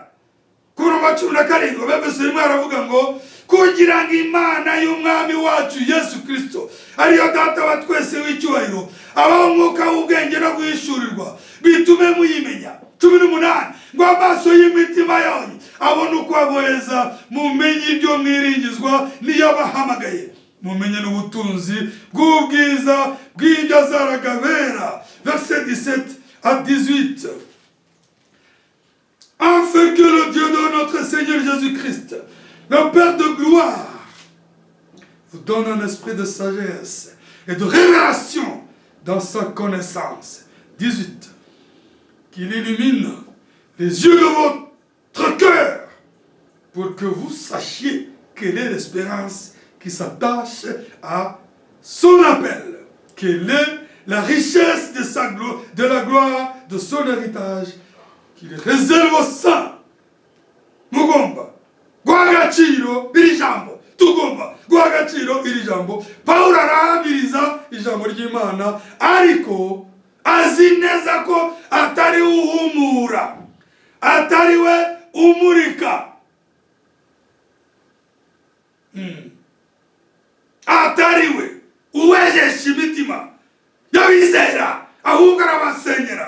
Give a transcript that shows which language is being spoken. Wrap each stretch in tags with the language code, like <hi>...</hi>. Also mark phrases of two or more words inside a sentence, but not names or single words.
<rw>Ku murongo wa 17 Abefeso 1 aravuga ngo kugira ngo Imana y'umwami wacu Yesu Kristo ariyo data wa twese w'icyubahiro abaho umwuka w'ubwenge no guhishurirwa bitume muyimenya. 18 ngo amaso y'imitima yanyu abone uko aboheza mumenye ibyo mwiringizwa niyo bahamagaye, mumenye n'ubutunzi bw'ubwiza bw'ibyo azaraga bera.</rw> <fr>Verset 17 à 18. Afin que le Dieu de notre Seigneur Jésus-Christ, le Père de gloire, vous donne un esprit de sagesse et de révélation dans sa connaissance. 18. Qu'il illumine les yeux de votre cœur pour que vous sachiez quelle est l'espérance qui s'attache à son appel, quelle est la richesse de la gloire de son héritage qu'il réserve aux saints.</fr> <rw>Mugomba guhagaciro iri jambo, tugomba guhagaciro iri jambo. Pawulo arahamiriza ijambo ry'Imana, ariko azi neza ko atari uhumura, atari we umurika, atari we uwejesha imitima y'abizera, ahubwo arabasengera.</rw>